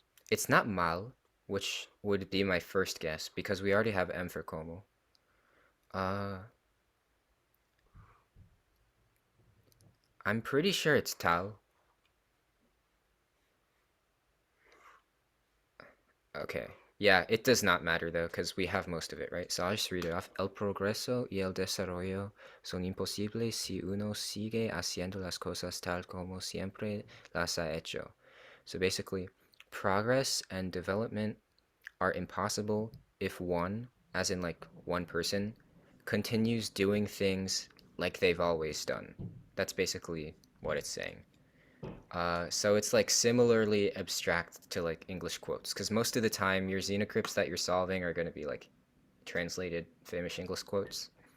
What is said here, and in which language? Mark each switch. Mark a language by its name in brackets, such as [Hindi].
[English] It's not mal, which would be my first guess because we already have M for como. Uh, I'm pretty sure it's tal. Okay. Yeah, it does not matter though, because we have most of it, right? So I'll just read it off. [Spanish] El progreso y el desarrollo son imposibles si uno sigue haciendo las cosas tal como siempre las ha hecho. [English] So basically, progress and development are impossible if one, as in like one person, continues doing things like they've always done. That's basically what it's saying. So it's like similarly abstract to like English quotes, because most of the time your Xenocrypts that you're solving are going to be like translated famous English quotes.